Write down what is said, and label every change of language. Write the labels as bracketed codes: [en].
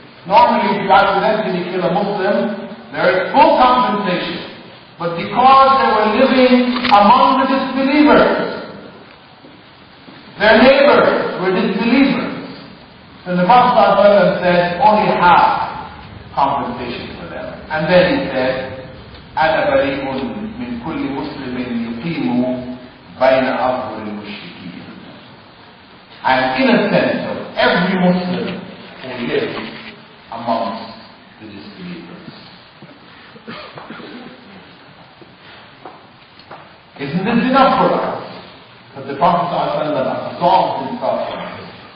[en] Normally, if you accidentally kill a Muslim, there is full compensation. But because they were living among the disbelievers, their neighbors were disbelievers, so the Prophet said only half compensation for them. And then he said, [ar] أنا بريء من كل مسلم يقيم بين أظهر المشركين. [en] I am innocent of every Muslim who lives amongst the disbelievers. Isn't this enough for us? But the Prophet ﷺ absolved himself from this.